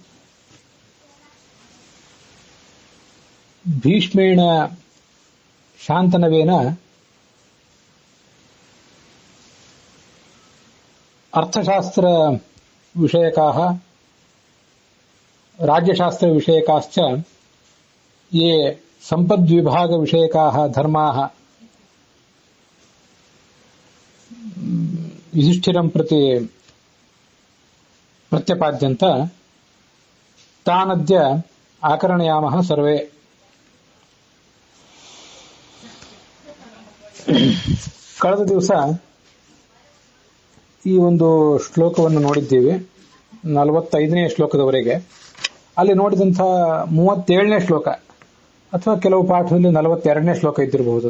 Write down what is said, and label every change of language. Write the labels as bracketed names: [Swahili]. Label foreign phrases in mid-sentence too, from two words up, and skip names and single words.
[Sanskrit] भीष्मेण शान्तनवेन अर्थशास्त्र विषयकाः राज्यशास्त्र विषयकाश्च ये संपद्विभाग विषयकाः धर्माः युधिष्ठिरं प्रति प्रत्यपाद्यन्त तानद्य आकरणयामः सर्वे. [Kannada] ಕಳೆದ ದಿವಸ ಈ ಒಂದು ಶ್ಲೋಕವನ್ನು ನೋಡಿದ್ದೀವಿ, 45ನೇ ಶ್ಲೋಕದವರೆಗೆ. ಅಲ್ಲಿ ನೋಡಿದಂತಹ 37ನೇ ಶ್ಲೋಕ ಅಥವಾ ಕೆಲವು ಪಾಠದಲ್ಲಿ 42ನೇ ಶ್ಲೋಕ ಇದ್ದಿರಬಹುದು.